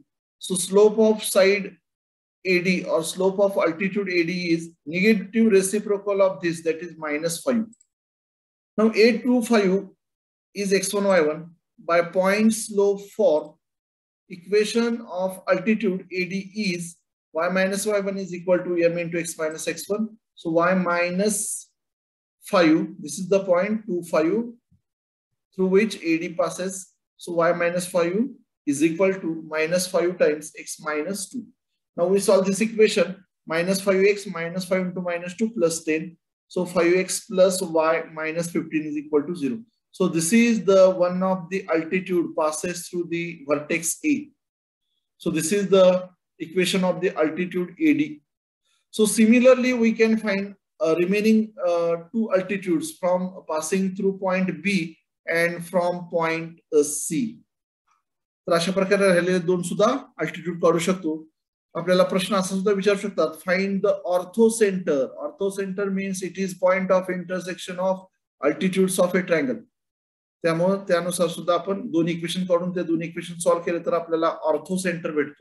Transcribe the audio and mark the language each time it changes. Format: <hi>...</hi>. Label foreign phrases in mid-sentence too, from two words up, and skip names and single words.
<en>So slope of side AD or slope of altitude AD is negative reciprocal of this, that is minus 5. Now A25 is x1, y1. By point slope form, equation of altitude AD is y minus y1 is equal to m into x minus x1. So y minus 5, this is the point 25 through which AD passes. So y minus 5 is equal to minus 5 times x minus 2. Now we solve this equation, minus 5x minus 5 into minus 2 plus 10. So 5x plus y minus 15 is equal to 0. So this is the one of the altitude passes through the vertex A. So this is the equation of the altitude AD. So similarly, we can find remaining two altitudes from passing through point B and from point C.</en> <mr>तर अशा प्रकारे राहिलेले दोन सुद्धा अल्टिट्यूड काढू शकतो. आपल्याला प्रश्न असा सुद्धा विचारू शकतात,</mr> <en>find the ortho center. ortho center means it is point of intersection of altitudes of a triangle.</en> <mr>त्यामुळे त्यानुसार सुद्धा आपण दोन इक्वेशन काढून ते दोन</mr> <en>equation solve</en> <mr>केले तर आपल्याला</mr> <en>ortho center</en> <mr>भेटतो.</mr>